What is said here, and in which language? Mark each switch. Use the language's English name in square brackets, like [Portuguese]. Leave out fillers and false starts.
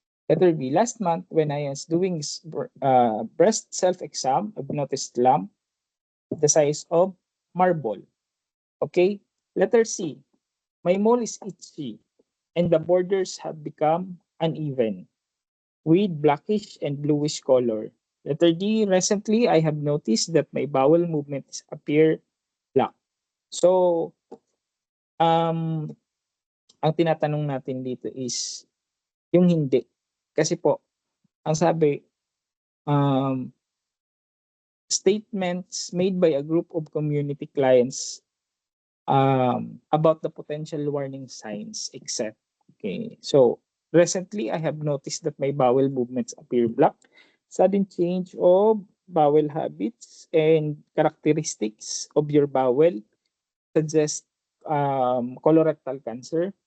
[English] Letter B, last month when I was doing breast self-exam, I've noticed lump the size of marble. Okay. Letter C, my mole is itchy and the borders have become uneven with blackish and bluish color. Letter D, recently I have noticed that my bowel movements appear black. [Filipino] So, ang tinatanong natin dito is yung hindi. Kasi po, ang sabi, [English] statements made by a group of community clients about the potential warning signs except, okay, so recently I have noticed that my bowel movements appear black, sudden change of bowel habits and characteristics of your bowel suggest colorectal cancer.